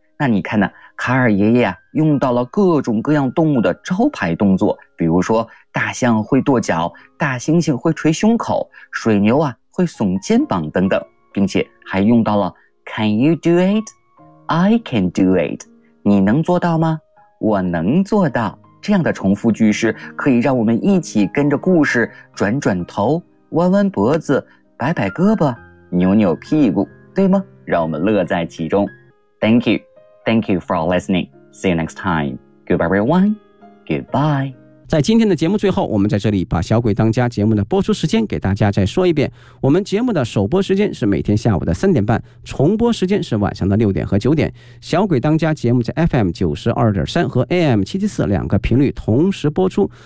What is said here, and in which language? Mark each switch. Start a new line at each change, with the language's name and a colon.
Chinese: 那你看呢，卡尔爷爷啊，用到了各种各样动物的招牌动作，比如说大象会跺脚，大猩猩会捶胸口，水牛啊会耸肩膀等等，并且还用到了
English: Can you do it? I can do it.
Chinese: 你能做到吗？我能做到。这样的重复句式可以让我们一起跟着故事转转头，弯弯脖子，摆摆胳膊，扭扭屁股，对吗？让我们乐在其中。
English: Thank you. Thank you for listening. See you next time. Goodbye, everyone. Goodbye.
Chinese: 在今天的节目最后，我们在这里把小鬼当家节目的播出时间给大家再说一遍。我们节目的首播时间是每天下午的3:30，重播时间是晚上的6点和9点。小鬼当家节目在 FM92.3 和 AM774 两个频率同时播出。